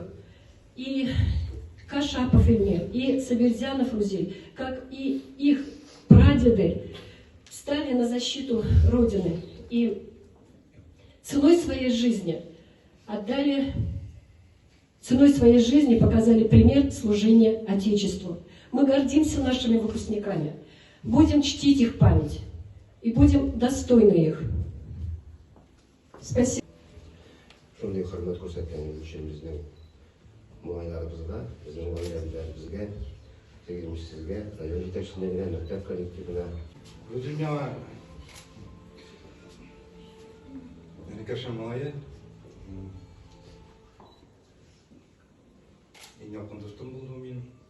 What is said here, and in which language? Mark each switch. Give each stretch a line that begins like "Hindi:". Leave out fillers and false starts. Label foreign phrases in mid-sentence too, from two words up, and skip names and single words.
Russian: И Кашапов Эльмир, и Сабирзянов Рузиль, как и их прадеды, стали на защиту Родины и ценой своей жизни показали пример служения Отечеству. Мы гордимся нашими выпускниками, будем чтить их память и будем достойны их. Спасибо.
Tatar: Шундай хөрмәт күрсәткәнегез өчен безнең муңайларыбызга, безнең гаиләбезгә, сезгә, район җитәкчелегенә, мәктәп коллективына. Рузил миңа Каша малае иң якын дустым булды мин.